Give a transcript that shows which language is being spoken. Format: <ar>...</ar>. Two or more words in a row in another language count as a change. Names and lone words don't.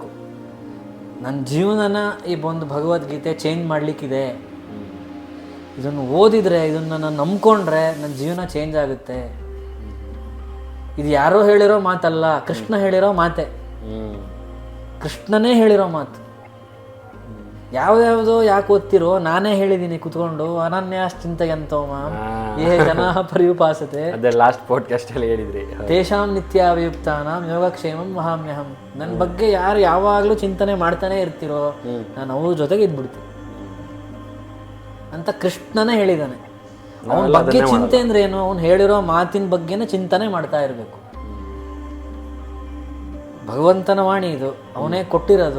<kn>ನನ್ನ ಜೀವನನ ಈ ಒಂದು ಭಗವದ್ಗೀತೆ ಚೇಂಜ್ ಮಾಡಲಿಕ್ಕಿದೆ, ಇದನ್ನು ಓದಿದರೆ, ಇದನ್ನು ನಾನು ನಂಬ್ಕೊಂಡ್ರೆ ನನ್ನ ಜೀವನ ಚೇಂಜ್ ಆಗುತ್ತೆ. ಇದು ಯಾರೋ ಹೇಳಿರೋ ಮಾತಲ್ಲ, ಕೃಷ್ಣ ಹೇಳಿರೋ ಮಾತೆ. ಕೃಷ್ಣನೇ ಹೇಳಿರೋ ಮಾತು. ಯಾವ್ಯಾವುದೋ ಯಾಕೆ ಓದ್ತಿರೋ, ನಾನೇ ಹೇಳಿದ್ದೀನಿ ಕುತ್ಕೊಂಡು,</kn> <sa>ಅನನ್ಯಾಶ್ಚಿಂತಯಂತೋಮ ಯೇ ಜನಃ ಪರ್ಯುಪಾಸತೆ,</sa> <kn>ಅದೇ</kn> <en>last podcast</en> <kn>ಅಲ್ಲಿ ಹೇಳಿದ್ರಿ,</kn> <sa>ತೇಷಾಂ ನಿತ್ಯಾಭಿಯುಕ್ತಾನಾಂ ಯೋಗಕ್ಷೇಮಂ ವಹಾಮ್ಯಹಂ.</sa> <kn>ನನ್ನ ಬಗ್ಗೆ ಯಾರು ಯಾವಾಗಲೂ ಚಿಂತನೆ ಮಾಡ್ತಾನೆ ಇರ್ತಿರೋ, ನಾನು ಅವ್ರ ಜೊತೆಗೆ ಇದ್ಬಿಡ್ತೀನಿ ಅಂತ ಕೃಷ್ಣನೇ ಹೇಳಿದ್ದಾನೆ. ಅವನ ಬಗ್ಗೆ ಚಿಂತೆ ಅಂದ್ರೆ ಏನು, ಅವ್ನು ಹೇಳಿರೋ ಮಾತಿನ ಬಗ್ಗೆನೇ ಚಿಂತನೆ ಮಾಡ್ತಾ ಇರಬೇಕು. ಭಗವಂತನ ವಾಣಿ ಇದು, ಅವನೇ ಕೊಟ್ಟಿರೋದು.</kn>